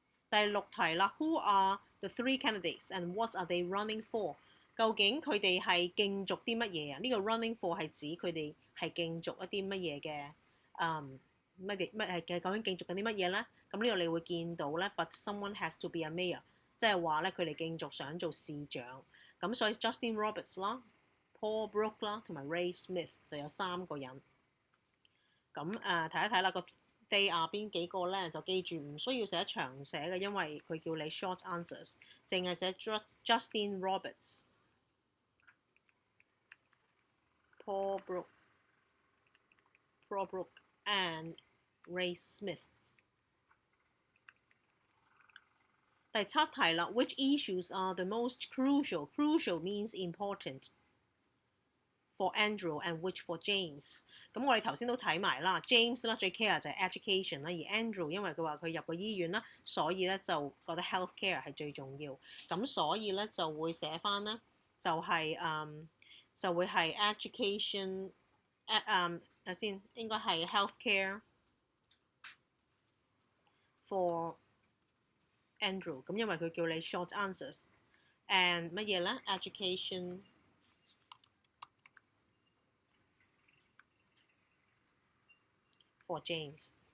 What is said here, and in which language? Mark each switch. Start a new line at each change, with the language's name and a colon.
Cantonese: 第6題啦
English: ，Who are the 3 candidates and what are they running for？
Cantonese: 究竟佢哋係競逐啲乜嘢啊？呢個 running for 係指佢哋係競逐一啲乜嘢嘅究竟競逐緊啲乜嘢咧？咁呢度你會見到咧
English: ，but someone has to be a mayor。
Cantonese: 即係話咧，佢哋競逐想做市長，咁所以 Justin Roberts 啦、Paul Brook 啦同埋 Ray Smith 就有3個人。咁睇一睇啦，個 they are 邊幾個咧？就記住唔需要寫長寫嘅，因為佢叫你 short answers， 淨係寫 Justin Roberts、Paul Brook and Ray Smith。第7題啦
English: ，Which issues are the most crucial? Crucial means important for Andrew and which for James。
Cantonese: 咁我哋頭先都睇埋啦 ，James 啦最 care 就係 education 啦，而 Andrew 因為佢話佢入過醫院啦，所以咧就覺得 healthcare 係最重要。咁所以咧就會寫翻咧就係就會係 education 睇先應該係 healthcare for Andrew， 咁因為佢叫你 short answers and 乜嘢咧
English: education for James。